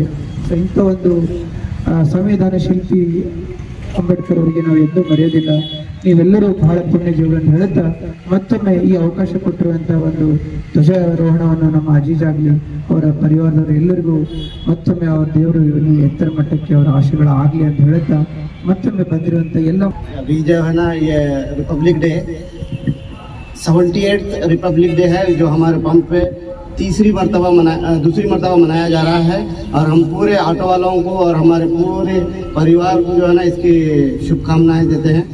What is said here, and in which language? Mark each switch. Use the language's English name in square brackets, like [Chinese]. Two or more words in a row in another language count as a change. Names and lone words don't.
[Kannada] ಇಂಥ ಒಂದು ಸಂವಿಧಾನ ಶಿಲ್ಪಿ ಅಂಬೇಡ್ಕರ್ ಅವರಿಗೆ ನಾವು ಎಂದೂ ಮರೆಯೋದಿಲ್ಲ. ನೀವೆಲ್ಲರೂ ಬಹಳ ಪುಣ್ಯ ಜೀವಗಳನ್ನು ಹೇಳುತ್ತಾ ಮತ್ತೊಮ್ಮೆ ಈ ಅವಕಾಶ ಕೊಟ್ಟಿರುವಂತಹ ಒಂದು ಧ್ವಜಾರೋಹಣವನ್ನು ನಮ್ಮ ಅಜೀಜ್ ಆಗಲಿ, ಅವರ ಪರಿವಾರದವರು ಎಲ್ಲರಿಗೂ ಮತ್ತೊಮ್ಮೆ ಅವರ ದೇವರು ಇವರಿಗೆ ಎತ್ತರ ಮಟ್ಟಕ್ಕೆ ಅವರ ಆಶೆಗಳು ಆಗಲಿ ಅಂತ ಹೇಳುತ್ತಾ ಮತ್ತೊಮ್ಮೆ ಬಂದಿರುವಂತ ಎಲ್ಲ [Hindi] ये रिपब्लिक डे 78th रिपब्लिक डे है जो हमारे पंप पे दूसरी मरतबा मनाया जा रहा है और हम पूरे ऑटो वालों को और हमारे पूरे परिवार को जो है ना इसकी शुभकामनाएं देते हैं.